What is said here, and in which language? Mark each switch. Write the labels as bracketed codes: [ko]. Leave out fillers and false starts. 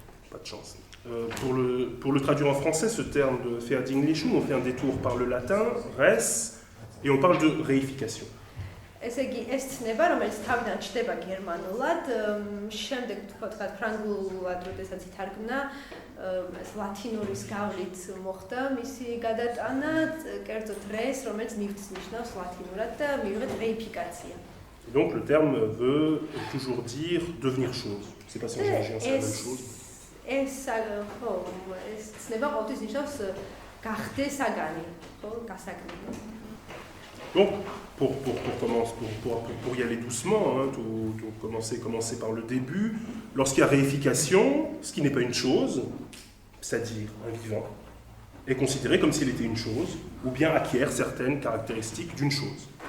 [fr] Pas de chance. Pour le traduire en français, ce terme de Verdienglichung, on fait un détour par le latin, res, et on parle de réification. [ka] ესე იგი, ეს ცნება, რომელიც თავიდან ჩდება გერმანულად, შემდეგ თქვათ ფრანგულად, როდესაც ითარგმნა, ლათინურის გავლით მოხდა მისი გადატანა, კერძოდ res, რომელიც ნივთს ნიშნავს ლათინურად და მივიღეთ რეიფიკაცია. [fr] Donc le terme veut toujours dire devenir chose. C'est pas si en georgien c'est la même chose. [ka] ეს ცნება ყოველთვის ნიშნავს გახდე საგანი, ხო, გასაგნი. [fr] Donc, pour y aller doucement, hein, commencer par le début, lorsqu'il y a réification, ce qui n'est pas une chose, c'est-à-dire un vivant, est considéré comme s'il était une chose, ou bien acquiert certaines caractéristiques d'une chose.